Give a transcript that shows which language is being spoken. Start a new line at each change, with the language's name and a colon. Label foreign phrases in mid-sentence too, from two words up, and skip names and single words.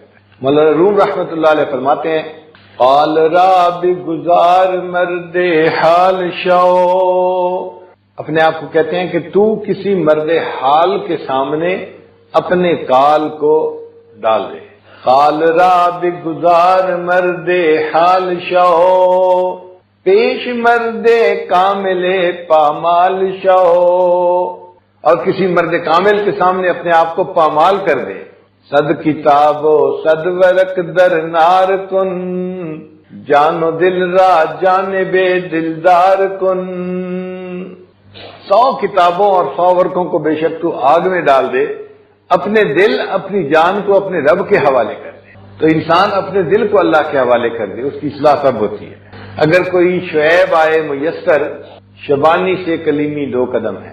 Urdu: مولانا روم رحمۃ اللہ علیہ فرماتے ہیں
Persian: قال راب گزار مرد حال شو،
Urdu: اپنے آپ کو کہتے ہیں کہ تو کسی مرد حال کے سامنے اپنے کال کو ڈال دے۔
Persian: قال راب گزار مرد حال شو، پیش مرد کامل پامال شو،
Urdu: اور کسی مرد کامل کے سامنے اپنے آپ کو پامال کر دے۔
Persian: صد کتاب و صد ورق در نار کن، جان و دل را جانب دلدار کن،
Urdu: 100 کتابوں اور 100 ورقوں کو بے شک تو آگ میں ڈال دے، اپنے دل اپنی جان کو اپنے رب کے حوالے کر دے۔ تو انسان اپنے دل کو اللہ کے حوالے کر دے، اس کی اصلاح تب ہوتی ہے۔ اگر کوئی شعیب آئے میسر، شبانی سے کلیمی 2 قدم ہے۔